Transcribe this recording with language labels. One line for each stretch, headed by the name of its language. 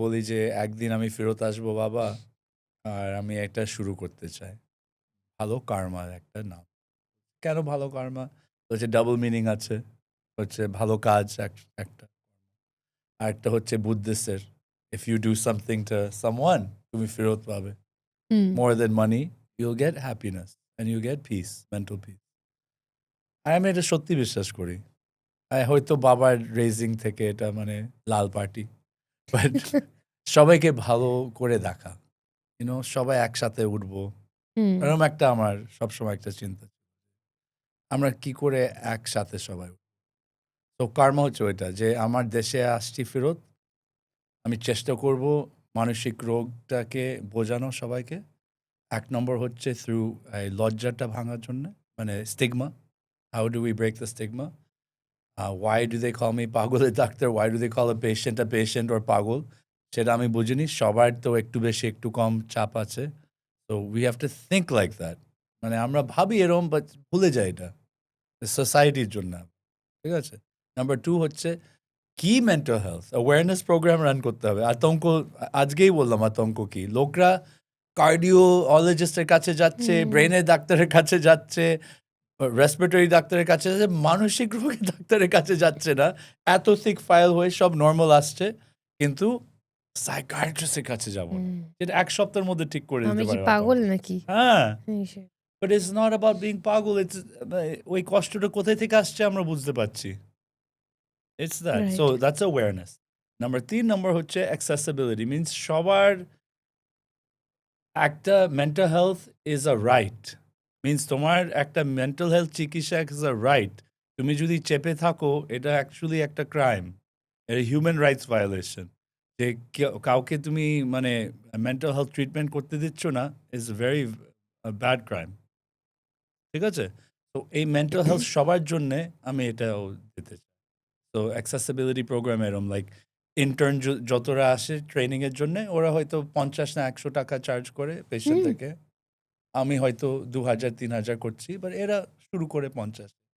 Bangla: বলি যে একদিন আমি ফেরত আসবো বাবা, আর আমি এটা শুরু করতে চাই। ভালো কার্মার একটা নাম। কেন ভালো কার্মা? হচ্ছে ডাবল মিনিং আছে, হচ্ছে ভালো কাজ একটা, আর একটা হচ্ছে বুদ্ধিস্টের,
English: if you do something to someone
Bangla: তুমি ফেরত পাবে।
English: More than money, you'll get happiness and you get peace, mental peace.
Bangla: আর আমি এটা সত্যি বিশ্বাস করি। হয়তো বাবার রেজিং থেকে এটা মানে লাল পার্টি, বাট সবাইকে ভালো করে দেখা, সবাই একসাথে উঠবো, এরকম একটা আমার সবসময় একটা চিন্তা, আমরা কি করে একসাথে সবাই। তো কর্ম হচ্ছে ওইটা যে আমার দেশে আসছি ফেরত, আমি চেষ্টা করব মানসিক রোগটাকে বোঝানো সবাইকে। 1 নম্বর হচ্ছে থ্রু লজ্জাটা ভাঙার জন্য, মানে stigma.
English: How do we break the stigma? Why do they call me
Bangla: পাগলের doctor?
English: Why do they call a patient or পাগল?
Bangla: সেটা আমি বুঝিনি। সবার তো একটু বেশি একটু কম চাপ আছে।
English: So we have to think like that.
Bangla: মানে আমরা ভাবি এরকম, বাট ভুলে যাই এটা সোসাইটির জন্য। ঠিক আছে? নাম্বার 2 হচ্ছে কি mental health awareness program run করতে হবে। আতঙ্ক, আজকেই বললাম আতঙ্ক কি। লোকরা কার্ডিওলজিস্টের কাছে যাচ্ছে, ব্রেনের ডাক্তারের কাছে যাচ্ছে, রেসপিরেটরি ডাক্তারের কাছে যাচ্ছে, মানসিক রোগের ডাক্তারের কাছে যাচ্ছে না। এত থিক ফাইল হয়ে সব নর্মাল আসছে, কিন্তু সাইকিয়াট্রিস্টের কাছে যাব না, যেটা 1 সপ্তাহের মধ্যে ঠিক করে আমি দিতে কি পারে। পাগল নাকি? হ্যাঁ,
English: But it's not about being পাগল।
Bangla: ওই কষ্টটা কোথায় থেকে আসছে আমরা বুঝতে পারছি।
English: It's that. Right. So that's awareness. Number 3 number হচ্ছে accessibility. Means সবার একটা mental health is a right. Means তোমার একটা mental health চিকিৎসা is a right.
Bangla: তুমি যদি চেপে থাকো, এটা actually একটা crime. এটা human rights violation. যে কাউকে তুমি মানে mental health treatment করতে দিচ্ছ না
English: is a very bad crime.
Bangla: ঠিক আছে? তো এই mental health সবার জন্যে আমি এটাও দিতে চাই। তো অ্যাক্সেসিবিলিটি প্রোগ্রাম এরম, লাইক ইন্টার্ন যতরা আসে ট্রেনিংয়ের জন্য, ওরা হয়তো 50 না 100 টাকা চার্জ করে পেশেন্ট থেকে। আমি হয়তো 2000-3000 করছি, বাট এরা শুরু করে 50।